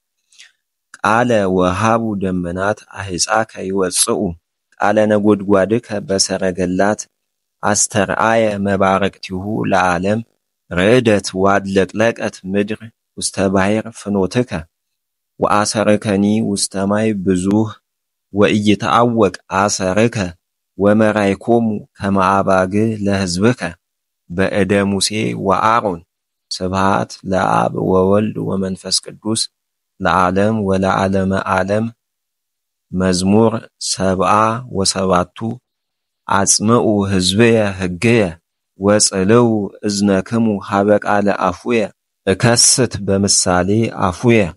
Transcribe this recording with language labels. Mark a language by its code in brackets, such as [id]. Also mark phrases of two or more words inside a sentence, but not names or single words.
[gez] ቃለ ወሃቡ ደመናት አሕፃከ ይወፅኡ ቃለ ነጎድጓድከ በሰረገላት አስተርአየ መባረቅቲሁ ለዓለም ርዕደት ዋድለቅለቀት ምድር ውስተ ባሕር ፍኖትከ ወአሰርከኒ ውስተ ማይ ብዙህ ወኢይተአወቅ አሰርከ ወመራይኮሙ ከመ አባግዕ ለሕዝብከ በእደ ሙሴ ወአሮን ስብሐት ለአብ ወወልድ ወመንፈስ ቅዱስ ለዓለም ወለዓለመ ዓለም። መዝሙር 77 አጽምዑ ሕዝብየ ሕግየ ወጽልው እዝነክሙ ሀበ ቃለ አፉየ እከስት በምሳሌ አፉየ